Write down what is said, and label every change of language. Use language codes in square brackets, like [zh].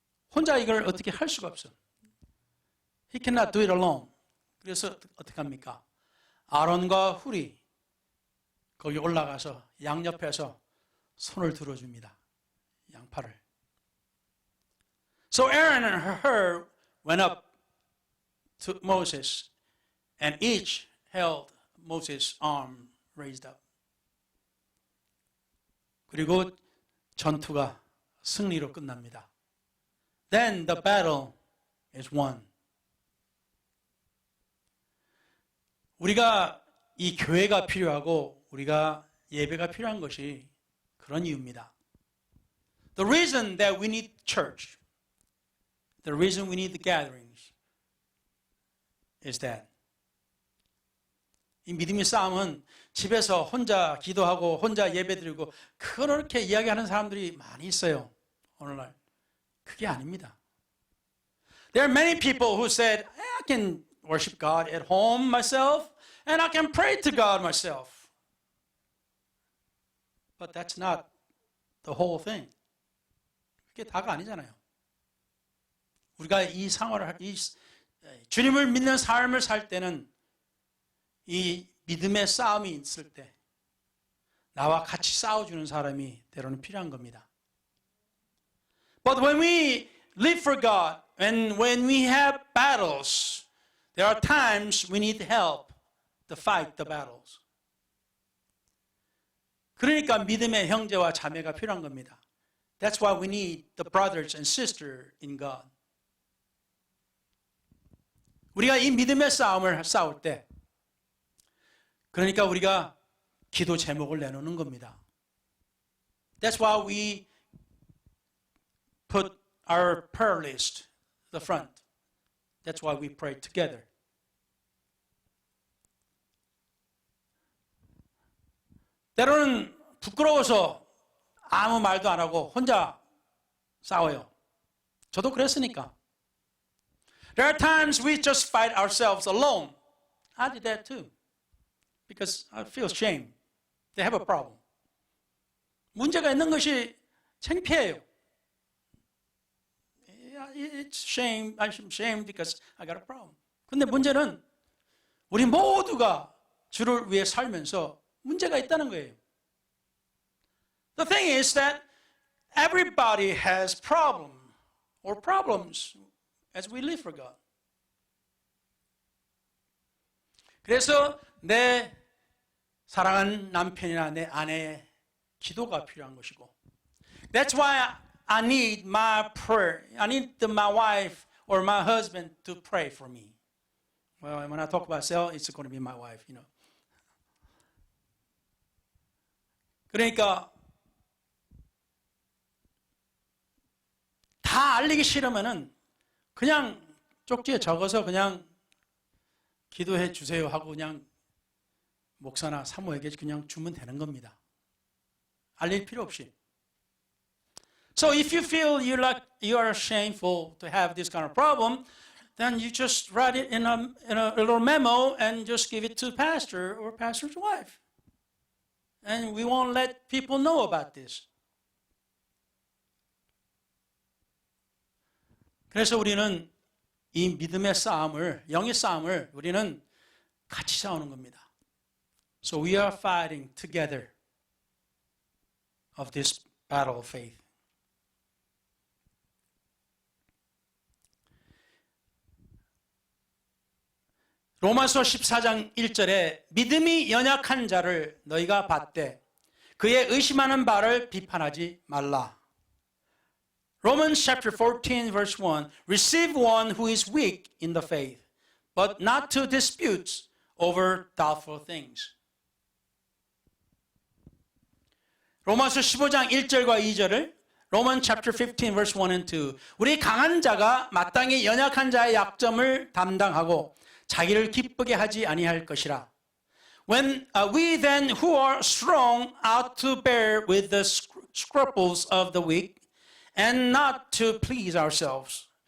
[ko] 혼자 이걸 어떻게 할 수가 없어. [en] He cannot do it alone. [ko] 그래서 어떻게 합니까? 아론과 훌이 거기 올라가서 양옆에서 손을 들어줍니다. 양팔을. [en] So Aaron and Hur went up to Moses and each held Moses' arm raised up. [ko] 그리고 전투가 승리로 끝납니다. [en] Then the battle is won. [ko] 우리가 이 교회가 필요하고 우리가 예배가 필요한 것이 그런 이유입니다. [en] The reason that we need church, the reason we need the gatherings is that [ko] 이 믿음의 싸움은 집에서 혼자 기도하고 혼자 예배드리고 그렇게 이야기하는 사람들이 많이 있어요. 오늘날. 그게 아닙니다. [en] There are many people who said, I can worship God at home myself and I can pray to God myself. But that's not the whole thing. [ko] 그게 다가 아니잖아요. 우리가 이 생활을, 주님을 믿는 삶을 살 때는 이 믿음의 싸움이 있을 때 나와 같이 싸워주는 사람이 때로는 필요한 겁니다. [en] But when we live for God and when we have battles, there are times we need help to fight the battles. [ko] 그러니까 믿음의 형제와 자매가 필요한 겁니다. [en] That's why we need the brothers and sisters in God. [ko] 우리가 이 믿음의 싸움을 싸울 때, 그러니까 우리가 기도 제목을 내놓는 겁니다. [en] That's why we put our prayer list at the front. That's why we pray together. [ko] 때로는 부끄러워서 아무 말도 안 하고 혼자 싸워요. 저도 그랬으니까. [en] There are times we just fight ourselves alone. I did that too. Because I feel shame. They have a problem. [ko] 문제가 있는 것이 창피해요. [en] It's shame. I'm ashamed because I got a problem. [ko] 근데 문제는 우리 모두가 주를 위해 살면서 문제가 있다는 거예요. [en] The thing is that everybody has problem or problems as we live for God. [ko] 그래서 내 사랑하는 남편이나 내 아내의 기도가 필요한 것이고, [en] That's why I need my prayer. I need my wife or my husband to pray for me. Well, when I talk about self, it's going to be my wife, you know. [ko] 그러니까 다 알리기 싫으면은 그냥 쪽지에 적어서 그냥 기도해 주세요 하고 그냥 목사나 사모에게 그냥 주면 되는 겁니다. 알릴 필요 없이. [en] So if you feel you are shameful to have this kind of problem, then you just write it in a little memo and just give it to pastor or pastor's wife. And we won't let people know about this. [ko] 그래서 우리는 이 믿음의 싸움을, 영의 싸움을 우리는 같이 싸우는 겁니다. [en] So we are fighting together of this battle of faith. [ko] 로마서 14장 1절에 믿음이 연약한 자를 너희가 받되 그의 의심하는 바를 비판하지 말라. [en] Romans chapter 14 verse 1 Receive one who is weak in the faith, but not to disputes over doubtful things. [ko] 로마서 15장 1절과 2절을 [en] Romans chapter 15 verse 1 and 2 [ko] 우리 강한 자가 마땅히 연약한 자의 약점을 담당하고 자기를 기쁘게 하지 아니할 것이라. [en] When we then who are strong ought to bear with the scruples of the weak and not to please ourselves.